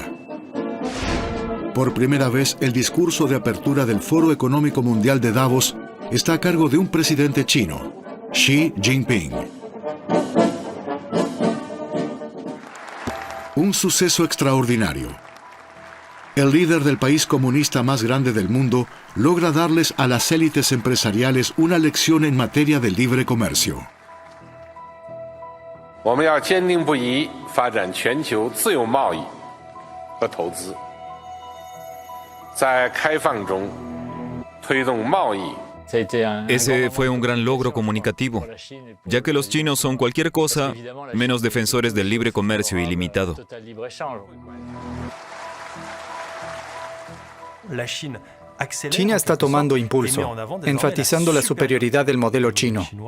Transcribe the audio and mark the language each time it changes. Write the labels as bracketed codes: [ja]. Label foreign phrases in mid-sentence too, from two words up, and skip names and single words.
[es] Por primera vez, el discurso de apertura del Foro Económico Mundial de Davos está a cargo de un presidente chino, Xi Jinping. Un suceso extraordinario. El líder del país comunista más grande del mundo logra darles a las élites empresariales una lección en materia de libre comercio. [zh] 我们要坚定不移发展全球自由贸易和投资，在开放中推动贸易。 [es] Ese fue un gran logro comunicativo, ya que los chinos son cualquier cosa menos defensores del libre comercio ilimitado. China está tomando impulso, enfatizando la superioridad del modelo chino.